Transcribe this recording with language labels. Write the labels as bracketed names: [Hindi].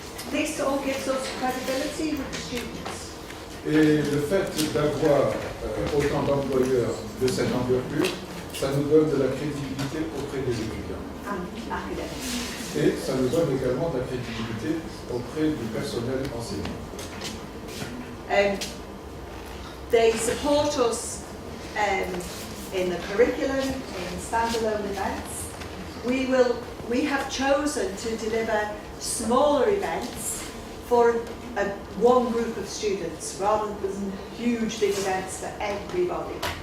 [English] This all gives us credibility with the students. [French] Et le fait d'avoir autant d'employeurs de cette envergure, ça nous donne de la crédibilité auprès des étudiants. [English] And academics. [French] Et ça nous donne également de la crédibilité auprès du personnel enseignant. [English] They support us in the curriculum, in standalone events. We have chosen to deliver smaller events for one group of students rather than huge big events for everybody.